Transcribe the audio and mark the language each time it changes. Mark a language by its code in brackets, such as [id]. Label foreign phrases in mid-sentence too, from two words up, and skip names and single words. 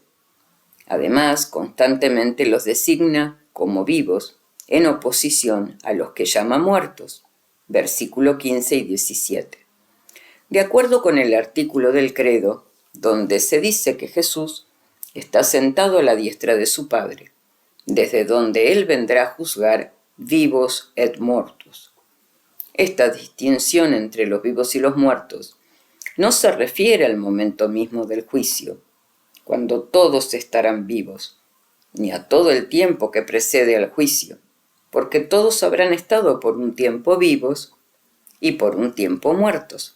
[es] Además, constantemente los designa como vivos en oposición a los que llama muertos, versículo 15 y 17. De acuerdo con el artículo del credo, donde se dice que Jesús está sentado a la diestra de su Padre, desde donde él vendrá a juzgar [la] vivos et mortus. [es] Esta distinción entre los vivos y los muertos no se refiere al momento mismo del juicio, cuando todos estarán vivos, ni a todo el tiempo que precede al juicio, porque todos habrán estado por un tiempo vivos y por un tiempo muertos.